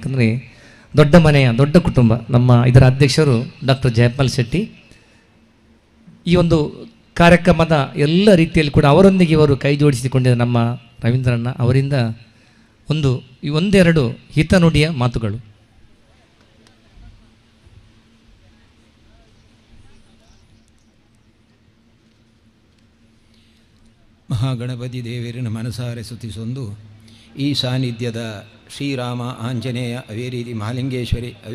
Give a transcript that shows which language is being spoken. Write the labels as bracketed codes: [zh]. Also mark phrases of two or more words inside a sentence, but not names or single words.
[kn] ಯಾಕಂದರೆ ದೊಡ್ಡ ಮನೆಯ ದೊಡ್ಡ ಕುಟುಂಬ. ಇದರ ಅಧ್ಯಕ್ಷರು ಡಾಕ್ಟರ್ ಜಯಪಾಲ್ ಶೆಟ್ಟಿ. ಈ ಒಂದು ಕಾರ್ಯಕ್ರಮದ ಎಲ್ಲ ರೀತಿಯಲ್ಲಿ ಕೂಡ ಅವರೊಂದಿಗೆ ಇವರು ಕೈ ಜೋಡಿಸಿಕೊಂಡಿದ್ದ ನಮ್ಮ ರವೀಂದ್ರಣ್ಣ ಅವರಿಂದ ಒಂದೆರಡು ಹಿತನುಡಿಯ ಮಾತುಗಳು. [tcy] ಮಹಾಗಣಪತಿ ದೇವರಿನ ಮನಸಾರೆ ಸ್ತುತಿಸೊಂದು ಈ ಸಾನ್ನಿಧ್ಯದ ಶ್ರೀರಾಮ ಆಂಜನೇಯ ಅವೇ ರೀತಿ ಮಹಾಲಿಂಗೇಶ್ವರಿ ಅವೇ